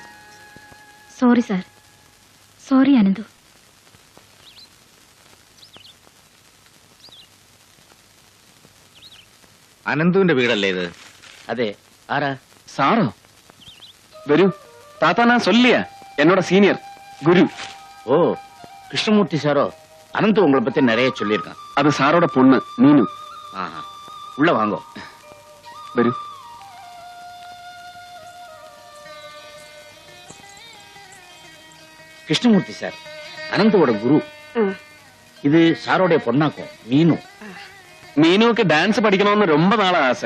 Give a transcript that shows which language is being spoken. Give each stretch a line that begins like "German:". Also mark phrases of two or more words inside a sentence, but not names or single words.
Malayalam: സോറി സാർ. സോറി അനന്തു. അനന്തുവിന്റെ വീടല്ലേ ഇത്? അതെ. ആരാ? സാറോ? വരൂ താത്ത, ഞാൻ சொல்லியா എന്നോட സീനിയർ ഗുരു.
Tamil: ஓ, கிருஷ்ணமூர்த்தி சாரோ? அனந்து உங்களை பத்தி நிறைய சொல்லியிருக்கான்.
Malayalam: അത് സാറോட പൊണ്ണ് മീനു.
Tamil: ஆஹா, உள்ள வாங்கோ.
Malayalam: വരൂ.
Tamil: கிருஷ்ணமூர்த்தி சார் அனந்தோட குரு. இது சாரோடைய பொண்ணாக்கும் மீனு. மீனுக்கு டான்ஸ் படிக்கணும்னு ரொம்ப நாளா ஆசை.